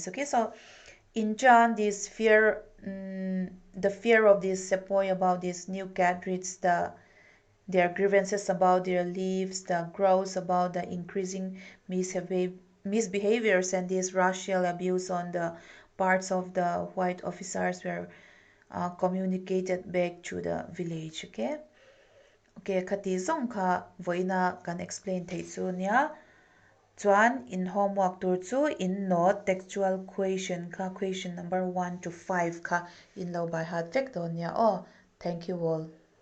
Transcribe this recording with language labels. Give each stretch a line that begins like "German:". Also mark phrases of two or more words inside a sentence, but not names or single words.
English: Okay, so in turn, the fear of these sepoy about these new cadres, their grievances about their leaves, the growls about the increasing misbehaviors and this racial abuse on the parts of the white officers were communicated back to the village.
Mizo: Okay, okay, khati zong kha voina kan explain thei chu nia chuan in homework tur chu in
English: note textual question
Mizo: kha
English: question number 1 to 5
Mizo: kha in lo by hat vek don nia.
English: Oh, thank you all.